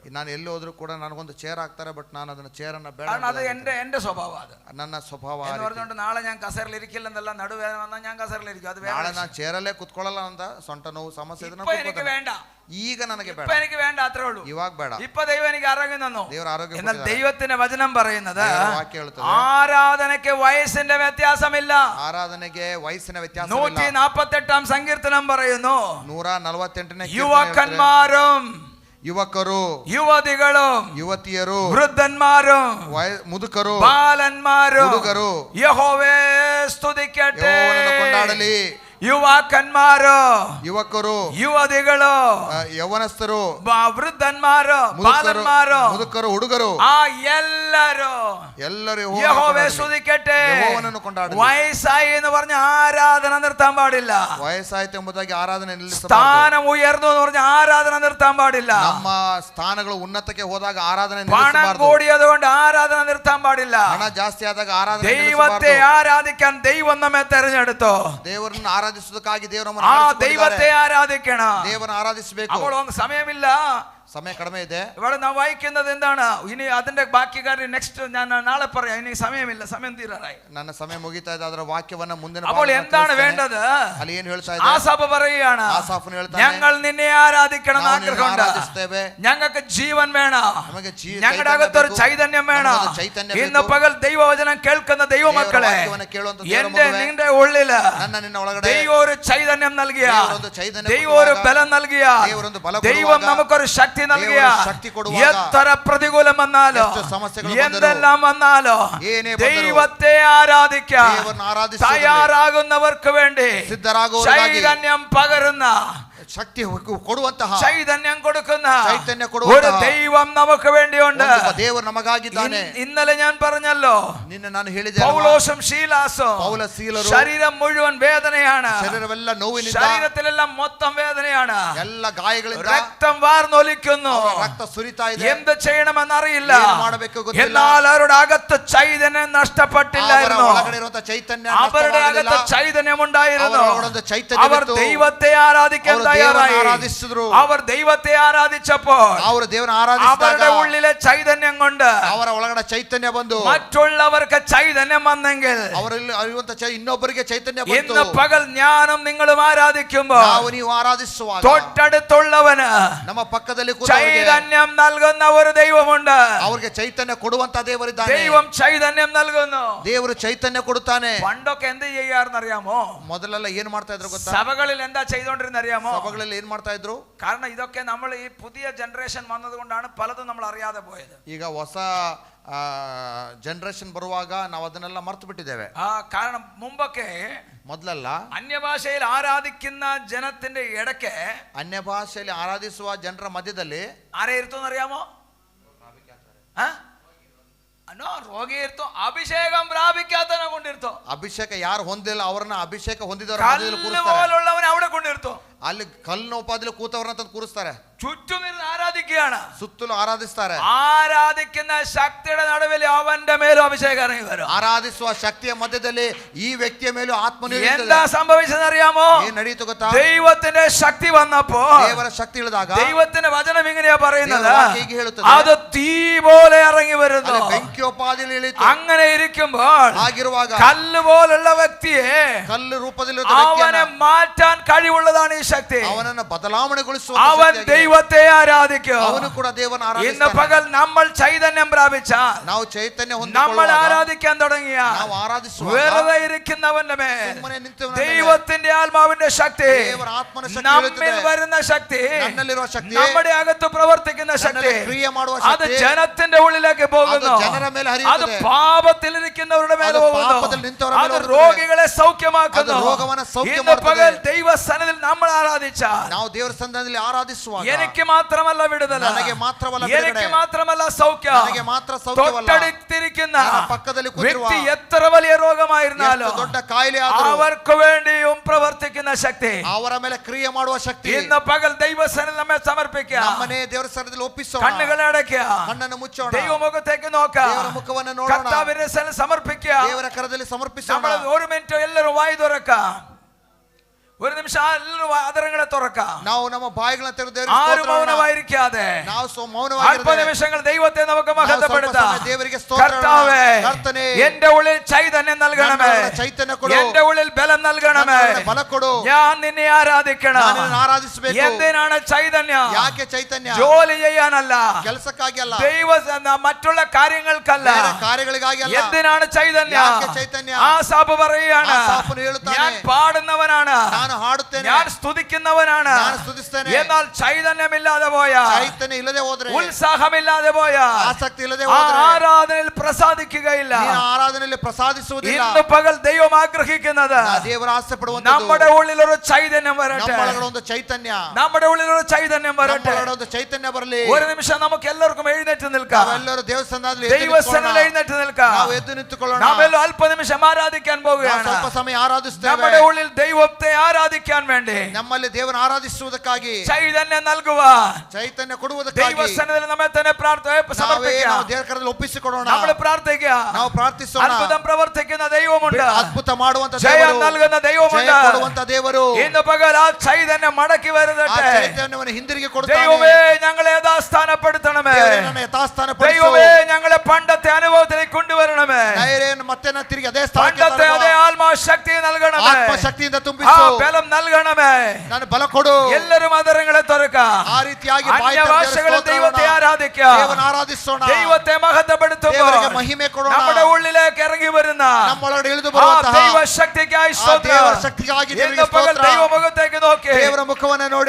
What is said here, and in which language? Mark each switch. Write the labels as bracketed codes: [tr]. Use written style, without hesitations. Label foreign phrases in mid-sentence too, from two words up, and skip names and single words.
[kn] ನಾನು ಎಲ್ಲಿ ಹೋದ್ರು ಕೂಡ ನನಗೊಂದು ಚೇರ್ ಹಾಕ್ತಾರೆ, ಬಟ್ ನಾನು ಅದನ್ನ ಚೇರನ್ನ ಬೇಡ, [ml] കാരണം അത് എന്റെ സ്വഭാവം. അത് [kn] ನನ್ನ ಸ್ವಭಾವ. [ml] എന്ന് പറഞ്ഞുകൊണ്ട് നാളെ ഞാൻ കസേരയിൽ ഇരിക്കില്ലെന്നല്ല, നടുവേദന വന്നാൽ ഞാൻ കസേരയിലിരിക്കും. അത് [kn] ನಾಳೆ ನಾನು ಚೇರಲ್ಲೇ ಕುತ್ಕೊಳ್ಳಲ್ಲ ಅಂತ ಸೊಂಟ ನೋವು ಸಮಸ್ಯೆ ಇದ್ರೆ [ml] ഇപ്പൊ എനിക്ക് വേണ്ട. [kn] ಈಗ ನನಗೆ ಬೇಡ, [ml] ഇപ്പൊ എനിക്ക് വേണ്ട, അത്രേ ഉള്ളൂ. [kn] ಇವಾಗ ಬೇಡ. [ml] ഇപ്പൊ ദൈവം എനിക്ക് ആരോഗ്യം തന്നു. [kn] ದೇವರ ಆರೋಗ್ಯ [ml] എന്നാൽ [kn] ಕೊಟ್ಟಿದ್ದಾರೆ. [ml] ദൈവത്തിന്റെ വചനം പറയുന്നത് [kn] ವಾಕ್ಯ ಹೇಳುತ್ತದೆ, [ml] ആരാധനയ്ക്ക് വയസ്സിന്റെ വ്യത്യാസമില്ല. [kn] ಆರಾಧನೆಗೆ ವಯಸ್ಸಿನ ವ್ಯತ್ಯಾಸ ಇಲ್ಲ. [ml] 148 സങ്കീർത്തനം പറയുന്നു, [kn] 148ನೇ [ml] യുവക്കന്മാരും [kn] ಯುವಕರು, [ml] യുവതികളും [kn] ಯುವತಿಯರು, [ml] വൃദ്ധന്മാരും [kn] ಮುದುಕರು, [ml] ബാലന്മാരും [kn] ಹುಡುಗರು [ml] യഹോവേ സ്തുതിക്കട്ടെ. [kn] ಯೆಹೋವನನ್ನು ಕೊಂಡಾಡಲಿ. ಯುವಕನ್ಮಾರು, ಯುವಕರು, ಯುವತಿಗಳು, ಯೌವನಸ್ಥರು, ವೃದ್ಧನ್ಮಾರು, ಬಾಲನ್ಮಾರು, ಮುದುಕರು, ಹುಡುಗರು, ಆ ಎಲ್ಲರೂ ಎಲ್ಲರೂ [ml] യഹോവയെ സ്തുതിക്കട്ടെ. [kn] ಯೆಹೋವನನ್ನು ಕೊಂಡಾಡಲಿ. [ml] വയസ്സായി എന്ന് പറഞ്ഞ ആരാധന നിർത്താൻ പാടില്ല. [kn] ವಯಸ್ಸಾಯ್ತು ಎಂಬುದಾಗಿ ಆರಾಧನೆ ನಿಲ್ಲಿಸಬಾರದು. [ml] സ്ഥാനം ഉയർന്നു എന്ന് പറഞ്ഞ ആരാധന നിർത്താൻ പാടില്ല. [kn] ನಮ್ಮ ಸ್ಥಾನಗಳು ಉನ್ನತಕ್ಕೆ ಹೋದಾಗ ಆರಾಧನೆ [ml] പണം [kn] ನಿಲ್ಲಿಸಬಾರದು. [ml] കൂടിയതുകൊണ്ട് ആരാധന നിർത്താൻ പാടില്ല. [kn] ಹಣ ಜಾಸ್ತಿ ಆದಾಗ ಆರಾಧನೆ [ml] ദൈവത്തെ [kn] ನಿಲ್ಲಿಸಬಾರದು. [ml] ആരാധിക്കാൻ ദൈവം നമ്മെ തെരഞ്ഞെടുത്തു. [kn] ದೇವರನ್ನು ಆರಾಧಿಸುವುದಕ್ಕಾಗಿ ದೇವರು [ml] ആ ദൈവത്തെ ആരാധിക്കണം. [kn] ದೇವರನ್ನು ಆರಾಧಿಸಬೇಕು. [ml] അപ്പോൾ ഒന്ന് സമയമില്ല, [kn] ಸಮಯ ಕಡಿಮೆ ಇದೆ. [ml] ഇവിടെ നാം വായിക്കുന്നത് എന്താണ്? ഇനി അതിന്റെ ബാക്കി കാര്യം നെക്സ്റ്റ് ഞാൻ നാളെ പറയാം. ഇനി സമയമില്ല, സമയം തീരാറായി. [kn] ನನ್ನ ಸಮಯ ಮುಗಿತಾ ಇದೆ. ಅದರ ವಾಕ್ಯವನ್ನ ಮುಂದಿನ [ml] അപ്പോൾ എന്താണ് വേണ്ടത്? [kn] ಅಲ್ಲಿ ಏನು ಹೇಳ್ತಾ ಇದೆ? [ml] ആസാഫ് പറയുകയാണ്, [kn] ಆಸಾಫನು ಹೇಳ್ತಾನೆ, [ml] ഞങ്ങൾ നിന്നെ ആരാധിക്കണം എന്ന് ആഗ്രഹമുണ്ട്. [kn] ಆರಾಧಿಸುತ್ತೇವೆ. [ml] ഞങ്ങൾക്ക് ജീവൻ വേണം, [kn] ನಮಗೆ [ml] ഞങ്ങളുടെ അകത്തൊരു ചൈതന്യം വേണം. ഇന്ന് പകൽ ദൈവവചനം കേൾക്കുന്ന ദൈവമക്കളെ, എന്റെ നിന്റെ ഉള്ളില് [kn] ನನ್ನ ನಿನ್ನ ಒಳಗಡೆ [ml] ദൈവം ഒരു ചൈതന്യം നൽകിയ, ചൈതന്യം ദൈവം ഒരു ബലം നൽകിയ, ദൈവം നമുക്കൊരു ശക്തി നൽകിയ, എത്ര പ്രതികൂലം വന്നാലോ എന്തെല്ലാം വന്നാലോ ദൈവത്തെ ആരാധിക്കാൻ തയ്യാറാകുന്നവർക്ക് വേണ്ടി ചൈതന്യം പകരുന്ന, [kn] ಶಕ್ತಿ ಕೊಡುವಂತಹ, [ml] ചൈതന്യം കൊടുക്കുന്ന [kn] ಚೈತನ್ಯ [ml] ഒരു [kn] ಕೊಡುವಂತಹ [ml] ദൈവം നമുക്ക് വേണ്ടിയുണ്ട്. [kn] ದೇವರು ನಮಗಾಗಿದ್ದಾನೆ. [ml] ഇന്നലെ ഞാൻ പറഞ്ഞല്ലോ, [kn] ನಿನ್ನೆ ನಾನು ಹೇಳಿದೆ, [ml] പൗലോസും ശീലാസും [kn] ಪೌಲ ಸೀಲರು [ml] ശരീരം മുഴുവൻ വേദനയാണ്, [kn] ಶರೀರವೆಲ್ಲ ನೋವಿನಿಂದ, [ml] ശരീരത്തിലെല്ലാം മൊത്തം വേദനയാണ്, [kn] ಎಲ್ಲ ಗಾಯಗಳಿಂದ [ml] രക്തം വാർന്നൊലിക്കുന്നു, [kn] ರಕ್ತ ಸುರಿತಾ ಇದೆ. [ml] എന്ത് ചെയ്യണമെന്നറിയില്ല. [kn] ಏನು ಮಾಡಬೇಕು ಗೊತ್ತಿಲ್ಲ. [ml] എന്നാൽ അവരുടെ അകത്ത് ചൈതന്യം നഷ്ടപ്പെട്ടില്ലായിരുന്നു. [kn] ಒಳಗಡೆ ಇರುವಂತ ಚೈತನ್ಯ [ml] അവരുടെ അകത്ത് ചൈതന്യം ഉണ്ടായിരുന്നു. [kn] ಅವರೊಳಗೆ ಚೈತನ್ಯ [ml] അവർ [kn] ಇತ್ತು. [ml] ദൈവത്തെ ആരാധിക്കാൻ തയ്യാറായി. [kn] ಆರಾಧಿಸಿದ್ರು. [ml] അവർ ദൈവത്തെ ആരാധിച്ചപ്പോൾ [kn] ಅವರು ದೇವರನ್ನು ಆರಾಧಿಸಿದಾಗ [ml] അവരുടെ ഉള്ളിലെ ചൈതന്യം കൊണ്ട് [kn] ಅವರ ಒಳಗಡೆ ಚೈತನ್ಯ ಬಂದು [ml] മറ്റുള്ളവർക്ക് ചൈതന്യം വന്നെങ്കിൽ [kn] ಅವರಲ್ಲಿ ಇರುವಂತ ಇನ್ನೊಬ್ಬರಿಗೆ ಚೈತನ್ಯ ಬಂತು. [ml] ഇന്ന് പകൽ ഞാനും നിങ്ങളും ആരാധിക്കുമ്പോൾ [kn] ನಾವು ನೀವು ಆರಾಧಿಸುವಾಗ [ml] തൊട്ടടുത്തുള്ളവന് [kn] ನಮ್ಮ ಪಕ್ಕದಲ್ಲಿ ಕೂತವರಿಗೆ [ml] ചൈതന്യം നൽകുന്ന ഒരു ദൈവമുണ്ട്. [kn] ಅವರಿಗೆ ಚೈತನ್ಯ ಕೊಡುವಂತ ದೇವರಿದ್ದಾನೆ. [ml] ദൈവം ചൈതന്യം നൽകുന്നു. [kn] ದೇವರು ಚೈತನ್ಯ ಕೊಡುತ್ತಾನೆ. [ml] പണ്ടൊക്കെ എന്ത് ചെയ്യാറുന്നറിയാമോ? [kn] ಮೊದಲೆಲ್ಲ ಏನು ಮಾಡ್ತಾ ಇದ್ರು ಗೊತ್ತಾ? [ml] സഭകളിൽ എന്താ ചെയ്തോണ്ടിരുന്നറിയാമോ? [kn] ಸಭೆಗಳಲ್ಲಿ ಏನು ಮಾಡ್ತಾ ಇದ್ರು? [ml] കാരണം ഇതൊക്കെ നമ്മൾ ഈ പുതിയ ജനറേഷൻ വന്നതുകൊണ്ടാണ് പലതും നമ്മൾ അറിയാതെ പോയത്. [kn] ಈಗ ಹೊಸ ಜನರೇಷನ್ ಬರುವಾಗ ನಾವು ಅದನ್ನೆಲ್ಲ ಮರ್ತು ಬಿಟ್ಟಿದ್ದೇವೆ. [ml] കാരണം മുമ്പൊക്കെ [kn] ಮೊದಲೆಲ್ಲ [ml] അന്യഭാഷയിൽ ആരാധിക്കുന്ന ജനത്തിന്റെ ഇടയ്ക്ക് [kn] ಅನ್ಯ ಭಾಷೆಯಲ್ಲಿ ಆರಾಧಿಸುವ ಜನರ ಮಧ್ಯದಲ್ಲಿ [ml] ആരെ ഇരുത്തോന്നറിയാമോ? രോഗി ഇരുത്തോ, അഭിഷേകം പ്രാപിക്കാത്തവനെ കൊണ്ടിരുത്തോ. [kn] ಅಭಿಷೇಕ ಯಾರು ಹೊಂದಿಲ್ಲ ಅವರನ್ನ ಅಭಿಷೇಕ ಹೊಂದಿದವರ [ml] അവിടെ കൊണ്ടിರ್ತೋ. [kn] ಅಲ್ಲಿ ಕಲ್ಲಿನ ಉಪಾದಿಲಿ ಕೂತವರನ್ನ ತಂದು ಕೂರಿಸ್ತಾರೆ. [ml] ചുറ്റും ഇരുന്ന് ആരാധിക്കുകയാണ്, [kn] ಸುತ್ತಲೂ ಆರಾಧಿಸ್ತಾರೆ. [ml] ആരാധിക്കുന്ന ശക്തിയുടെ നടുവിൽ അവന്റെ മേലും അഭിഷേകം ഇറങ്ങി വരും. [kn] ಆರಾಧಿಸುವ ಶಕ್ತಿಯ ಮಧ್ಯದಲ್ಲಿ ಈ ವ್ಯಕ್ತಿಯ ಮೇಲೂ ಆತ್ಮನು [ml] എന്താ സംഭവിച്ചെന്നറിയാമോ? [kn] ಏನು ನಡೆಯಿತು ಗೊತ್ತಾ? [ml] ദൈവത്തിന്റെ ശക്തി വന്നപ്പോ, [kn] ದೇವರ ಶಕ್ತಿ ಇಳಿದಾಗ [ml] ദൈവത്തിന്റെ വചനം ഇങ്ങനെയാ പറയുന്നത്, [kn] ಹೀಗೆ ಹೇಳುತ್ತದೆ, [ml] അത് തീ പോലെ ഇറങ്ങി വരുന്നു. [kn] ಬೆಂಕಿಯೋಪಾದಿಯಲ್ಲಿ ಇಳಿತು. [ml] അങ്ങനെ ഇരിക്കുമ്പോൾ [kn] ಆಗಿರುವಾಗ [ml] കല്ല് പോലുള്ള വ്യക്തിയെ [kn] ಕಲ್ಲು ರೂಪದಲ್ಲಿ [ml] അവനെ മാറ്റാൻ കഴിവുള്ളതാണ് ഈ ശക്തി. [kn] ಅವನನ್ನು ಬದಲಾವಣೆಗೊಳಿಸುವ [ml] അവൻ ദൈവത്തെ ആരാധിക്കും. [kn] ಅವನು ಕೂಡ ದೇವರನ್ನು [ml] ഇന്ന് [kn] ಆರಾಧಿಸ್ತಾನೆ. [ml] പകൽ നമ്മൾ ചൈതന്യം പ്രാപിച്ചാൽ, [kn] ನಾವು ಚೈತನ್ಯ [ml] നമ്മൾ [kn] ಹೊಂದಿಕೊಳ್ಳುವಾಗ, [ml] ആരാധിക്കാൻ തുടങ്ങിയ [kn] ನಾವು ಆರಾಧಿಸುವಾಗ [ml] വെറുതെ ഇരിക്കുന്നവന്റെ മേൽ [kn] ಸುಮ್ಮನೆ ನಿಂತವನ ಮೇಲೆ [ml] ദൈവത്തിന്റെ ആത്മാവിന്റെ ശക്തി, [kn] ದೇವರ ಆತ್ಮನ ಶಕ್ತಿ [ml] നമ്മിൽ [kn] ಇಳಿಯುತ್ತದೆ. [ml] വരുന്ന ശക്തി, [kn] ನನ್ನಲ್ಲಿರುವ ಶಕ್ತಿ, [ml] നമ്മുടെ അകത്ത് പ്രവർത്തിക്കുന്ന ശക്തി, [kn] ನನ್ನಲ್ಲಿ ಕ್ರಿಯೆ ಮಾಡುವ [ml] അത് [kn] ಶಕ್ತಿ, [ml] ജനത്തിന്റെ ഉള്ളിലേക്ക് പോകുന്നു. [kn] ಅದು ಜನರ ಮೇಲೆ [ml] അത് [kn] ಹರಿಯುತ್ತದೆ. [ml] പാപത്തിലിരിക്കുന്നവരുടെ മേൽ [kn] ಅದು [ml] പോകുന്നു. [kn] ಪಾಪದಲ್ಲಿ ನಿಂತವರ ಮೇಲೆ [ml] അത് [kn] ಹೋಗುತ್ತದೆ. [ml] രോഗികളെ സൗഖ്യമാക്കുന്നു. [kn] ಅದು ರೋಗವನ್ನು ಸೌಖ್ಯ [ml] ഇന്ന് [kn] ಮಾಡುತ್ತದೆ. [ml] പകൽ ദൈവസന്നിധിയിൽ നമ്മൾ ആരാധിച്ചാൽ [kn] ನಾವು ದೇವರ ಸನ್ನಿಧಾನದಲ್ಲಿ ಆರಾಧಿಸುವಾಗ [ml] എനിക്ക് മാത്രമല്ല വിടുതല, [kn] ನನಗೆ ಮಾತ್ರವಲ್ಲ [ml] എനിക്ക് [kn] ಬಿಡುಗಡೆ, [ml] മാത്രമല്ല സൗഖ്യം, [kn] ನನಗೆ ಮಾತ್ರ ಸೌಖ್ಯವಲ್ಲ, [ml] തൊട്ടടുത്തിരിക്കുന്ന [kn] ನನ್ನ ಪಕ್ಕದಲ್ಲಿ ಕೂತಿರುವ [ml] വ്യക്തി എത്ര വലിയ രോഗമായിരുന്നാലും [kn] ಎಷ್ಟು ದೊಡ್ಡ ಕಾಯಿಲೆ ಆದರೂ [ml] അവർക്ക് വേണ്ടിയും പ്രവർത്തിക്കുന്ന ശക്തി [kn] ಅವರ ಮೇಲೆ ಕ್ರಿಯೆ ಮಾಡುವ ಶಕ್ತಿ [ml] ഇന്ന് പകൽ ദൈവസന്നിധിയിൽ നമ്മെ സമർപ്പിക്കുക. [kn] ನಮ್ಮನೆ ದೇವರ ಸನ್ನಿಧಾನದಲ್ಲಿ ಒಪ್ಪಿಸೋಣ. [ml] കണ്ണുകളെ അടയ്ക്കുക, [kn] ಕಣ್ಣನ್ನು ಮುಚ್ಚೋಣ. [ml] ദൈവമുഖത്തേക്ക് നോക്കാം, [kn] ದೇವರ ಮುಖವನ್ನು ನೋಡೋಣ. [ml] കർത്താവിന്റെ സന്നിധിയിൽ സമർപ്പിക്കുക. [kn] ದೇವರ ಕರದಲ್ಲಿ ಸಮರ್ಪಿಸೋಣ. [ml] നമ്മൾ ഒരു മിനിറ്റ് എല്ലാവരും വായി തുറക്കാം. ഒരു നിമിഷം എല്ലാവരും അതരങ്ങളെ തുറക്കാം. [kn] ನಾವು ನಮ್ಮ ಬಾಯಿಗಳನ್ನು ತೆರೆದು [ml] ആരും മൗനമായിരിക്കാതെ [kn] ನಾವು [ml] അല്പ [kn] ಮೌನವಾಗಿರದೆ [ml] നിമിഷങ്ങൾ ദൈവത്തെ നമുക്ക് മഹത്വപ്പെടുത്താം. [kn] ದೇವರಿಗೆ ಸ್ತೋತ್ರ [ml] കർത്താവേ, [kn] ಕರ್ತನೇ, [ml] എന്റെ ഉള്ളിൽ ചൈതന്യം നൽകണമേ, [kn] ಚೈತನ್ಯ ಕೊಡು, [ml] എന്റെ ഉള്ളിൽ ബലം നൽകണമേ, [kn] ಬಲ ಕೊಡು, [ml] ഞാൻ നിന്നെ ആരാധിക്കണം. [kn] ನಾನು ನಿನ್ನನ್ನು ಆರಾಧಿಸಬೇಕು. [ml] എന്തിനാണ് ചൈതന്യം? [kn] ಯಾಕೆ ಚೈತನ್ಯ? [ml] ജോലി ചെയ്യാനല്ല, [kn] ಕೆಲಸಕ್ಕಾಗಿ ಅಲ್ಲ, [ml] ദൈവ മറ്റുള്ള കാര്യങ്ങൾക്കല്ല. [kn] ಬೇರೆ ಕಾರ್ಯಗಳಿಗಾಗಿ ಅಲ್ಲ. [ml] എന്തിനാണ് ചൈതന്യം? [kn] ಯಾಕೆ ಚೈತನ್ಯ? [ml] ആസാഫ് പറയുകയാണ്, [kn] ಆಸಾಫನು ಹೇಳುತ್ತಾನೆ, [ml] ഞാൻ പാടുന്നവനാണ്, [kn] ನಾನು ಹಾಡುತ್ತೇನೆ, [ml] ഞാൻ സ്തുതിക്കുന്നവനാണ്, [kn] ನಾನು ಸ್ತುತಿಸ್ತೇನೆ. [ml] എന്നാൽ ചൈതന്യമില്ലാതെ പോയാൽ, [kn] ಚೈತನ್ಯ ಇಲ್ಲದೆ ಹೋದ್ರೆ, [ml] ഉത്സാഹമില്ലാതെ പോയാൽ, [kn] ಆಸಕ್ತಿ ಇಲ್ಲದೆ ಹೋದ್ರೆ, [ml] ആരാധനയിൽ പ്രസാദിക്കുകയില്ല. [kn] ನೀನು ಆರಾಧನೆಯಲ್ಲಿ ಪ್ರಸಾದಿಸುವುದಿಲ್ಲ. [ml] ഇന്ന് പകൽ ദൈവം ആഗ്രഹിക്കുന്നത് [kn] ದೇವರು ಆಸೆ ಪಡುವಂತದ್ದು [ml] നമ്മുടെ ഉള്ളിൽ ഒരു ചൈതന്യം വരട്ടെ. [kn] ನಮ್ಮೊಳಗಡೆ ಒಂದು ಚೈತನ್ಯ, [ml] നമ്മുടെ ഉള്ളിൽ ഒരു ചൈതന്യം വരട്ടെ. [kn] ನಮ್ಮೊಳಗಡೆ ಒಂದು ಚೈತನ್ಯ ಬರಲಿ. [ml] ഒരു നിമിഷം നമുക്ക് എല്ലാവർക്കും എഴുന്നേറ്റ് നിൽക്കാം. [kn] ನಾವೆಲ್ಲರೂ ದೇವಸ್ಥಾನದಲ್ಲಿ [ml] ദൈവസന്നിധിയിൽ എഴുന്നേറ്റ് നിൽക്കാം. [kn] ನಾವು ಎದ್ದು ನಿಂತುಕೊಳ್ಳೋಣ. [ml] നാമെല്ലാം അല്പ നിമിഷം ആരാധിക്കാൻ പോവുകയാണ്. [kn] ಸ್ವಲ್ಪ ಸಮಯ ಆರಾಧಿಸುತ್ತೇವೆ. [ml] നമ്മുടെ ഉള്ളിൽ ദൈവത്തെ ആരാധിക്കാൻ വേണ്ടി, [kn] ನಮ್ಮಲ್ಲಿ ದೇವರನ್ನು ಆರಾಧಿಸುವುದಕ್ಕಾಗಿ, [ml] ചൈതന്യം നൽകുക, [kn] ಚೈತನ್ಯ ಕೊಡುವುದಕ್ಕಾಗಿ [ml] ദൈവസന്നിധിയിൽ നമ്മെ തന്നെ സമർപ്പിക്കുക. [kn] ನಾವು ದೇವರ ಕರದಲ್ಲಿ ಒಪ್ಪಿಸಿಕೊಡೋಣ. [ml] നമ്മൾ പ്രാർത്ഥിക്കുക. [kn] ನಾವು ಪ್ರಾರ್ಥಿಸೋಣ. [ml] അത്ഭുതം പ്രവർത്തിക്കുന്ന ദൈവമുണ്ട്. [kn] ಅದ್ಭುತ ಮಾಡುವಂತ [ml] ജയം [kn] ದೇವರು, [ml] നൽകുന്ന ദൈവമുണ്ട്. [kn] ಜಯ ಕೊಡುವಂತ ದೇವರು [ml] ഇന്ന് പകൽ ആ ചൈതന്യം മടക്കി [kn] ಆ [ml] വരുന്നട്ടെ. [kn] ಚೈತನ್ಯವನ್ನು ಹಿಂದಿರುಗಿ ಕೊಡುತ್ತಾನೆ. [ml] ദൈവമേ ഞങ്ങളെ യഥാസ്ഥാനപ്പെടുത്തണമേ. [kn] ದೇವರೇ ನನ್ನ ಯಥಾಸ್ಥಾನಪಡಿಸು. [ml] ദൈവമേ ഞങ്ങളെ പണ്ടത്തെ അനുഭവത്തിലേക്ക് കൊണ്ടുവരണമേ. [kn] ನೈರೇನು ಮತ್ತೆ ನಾನು ತಿರುಗಿ ಅದೇ ಸ್ಥಳಕ್ಕೆ [ml] പണ്ടത്തെ [kn] ತರುವ. [ml] അതേ ആത്മശക്തി നൽകണമേ. [kn] ಆತ್ಮಶಕ್ತಿಯಿಂದ [ml] ആ [kn] ತುಂಬಿಸು. [ml] ബലം നൽകണമേ. [kn] ನಾನು ಬಲ ಕೊಡು. [ml] എല്ലാവരും അതരങ്ങളെ തുറക്കാം. [kn] ಆ ರೀತಿಯಾಗಿ [ml] അന്യഭാഷകളിൽ ദൈവത്തെ ആരാധിക്കാം. [kn] ದೇವರನ್ನು ಆರಾಧಿಸೋಣ. [ml] ദൈവത്തെ മഹത്വപ്പെടുത്തുമ്പോൾ [kn] ದೇವರಿಗೆ ಮಹಿಮೆ ಕೊಡೋಣ. [ml] നമ്മുടെ ഉള്ളിലേക്ക് ഇറങ്ങി വരുന്ന [kn] ನಮ್ಮೊಳಗಡೆ ಇಳಿದು [ml] ആ [kn] ಬರುವಂತಹ [ml] ദൈവശക്തിക്കായി [kn] ಆ [ml] സ്തോത്രം. [kn] ದೇವರ ಶಕ್ತಿಗಾಗಿ [ml] ഇന്ന് [kn] ದೇವರಿಗೆ [ml] പകൽ [kn] ಸ್ತೋತ್ರ. [ml] ദൈവമുഖത്തേക്ക് നോക്കി [kn] ದೇವರ ಮುಖವನ್ನು ನೋಡಿ